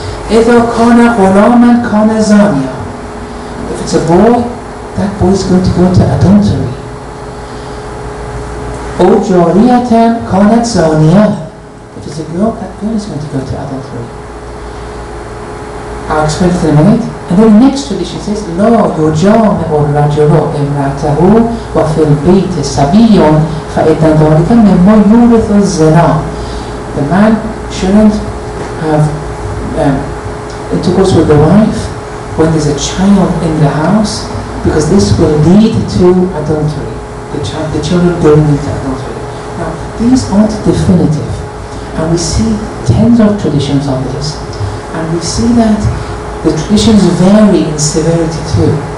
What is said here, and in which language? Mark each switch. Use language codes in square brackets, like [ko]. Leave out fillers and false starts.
[ar] إذا كان غلاما كان زانيا. [en] If it's a boy, that boy is going to go to adultery. [ar] أو جارية كانت زانية. [en] If it's a girl, that girl is going to go to adultery. I'll explain it in a minute. And then the next tradition says, [ar] لا يجامع الرجل امرأته وفي البيت صبي فإن ذلك مما يورث الزنا. [en] The man shouldn't have intercourse with the wife when there's a child in the house, because this will lead to adultery. The children going into adultery. Now, these aren't definitive, and we see tens of traditions on this, and we see that the traditions vary in severity too.